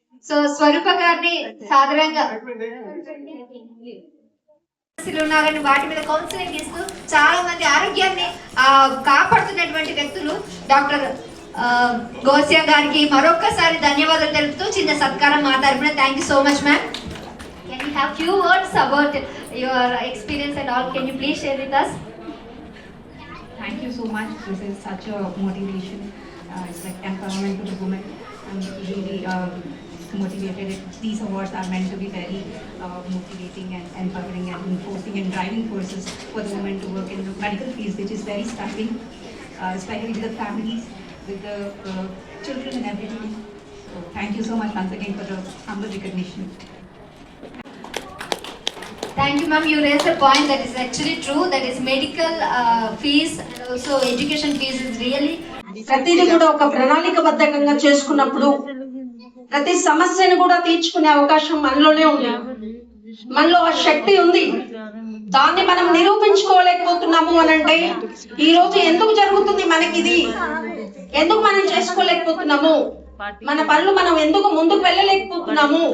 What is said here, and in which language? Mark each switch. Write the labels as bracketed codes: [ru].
[te] So Swarupa గారిని సాధారణంగా ఉన్నారని వాటి మీద కౌన్సిలింగ్ ఇస్తూ చాలా మంది ఆరోగ్యాన్ని కాపాడుతున్నటువంటి వ్యక్తులు డాక్టర్ గోసియా గారికి మరొక్కసారి ధన్యవాదాలు తెలుపుతూ చిన్న సత్కారం మాట్లాడుకున్నా. [en] Thank you so much ma'am. Can you have few words about your experience and all? Can you please share with us? Thank you so much. This is such a motivation. It's like empowerment to the women. I'm really motivated. These awards are meant to be very motivating and empowering and enforcing and driving forces for the women to work in the medical field, which is very struggling, especially with the families, with the children and everything. So thank you so much once again for the humble recognition. Thank you, ma'am. You raised a point that is actually true. That is medical fees and also education fees is really. [te] ప్రతిదీ కూడా ఒక ప్రణాళికబద్ధంగా చేసుకున్నప్పుడు ప్రతి సమస్యను కూడా తీర్చుకునే అవకాశం మనలోనే ఉంది. మనలో ఆ శక్తి ఉంది. దాన్ని మనం నిరూపించుకోలేకపోతున్నాము అని అంటే ఈ రోజు ఎందుకు జరుగుతుంది మనకి ఇది, ఎందుకు మనం చేసుకోలేకపోతున్నాము, మన పనులు మనం ఎందుకు ముందుకు వెళ్ళలేకపోతున్నాము